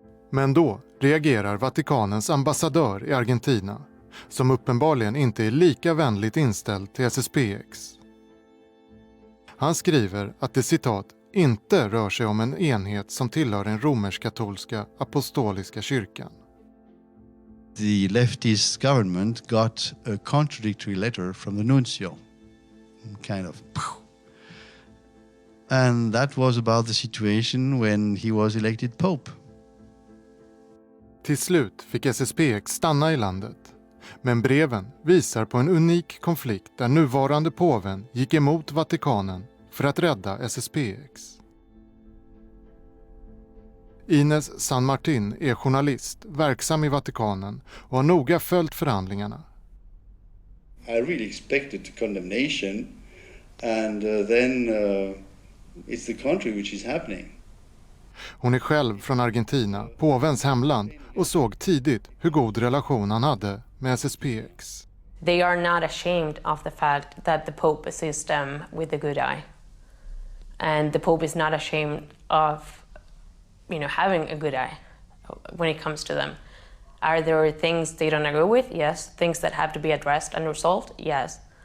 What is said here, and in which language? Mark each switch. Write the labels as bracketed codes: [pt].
[sv] Men då reagerar Vatikanens ambassadör i Argentina, som uppenbarligen inte är lika vänligt inställd till SSPX. Han skriver att det citat inte rör sig om en enhet som tillhör den romersk-katolska apostoliska kyrkan. [en] The leftist government got a contradictory letter from the nuncio, kind of. And that was about the situation when he was elected pope. [sv] Till slut fick SSPX stanna i landet. Men breven visar på en unik konflikt där nuvarande påven gick emot Vatikanen för att rädda SSPX. Ines San Martin är journalist, verksam i Vatikanen och har noga följt förhandlingarna. [en] I really expected the condemnation, and then it's the contrary which is happening. [sv] Hon är själv från Argentina, påvens hemland, och såg tidigt hur god relation han hade med SSPX. [en] They are not ashamed of the fact that the Pope assists them with the good eye. And the Pope is not ashamed of, having a good eye when it comes to them. Are there things they don't agree with? Yes. Things that have to be addressed and resolved? Yes.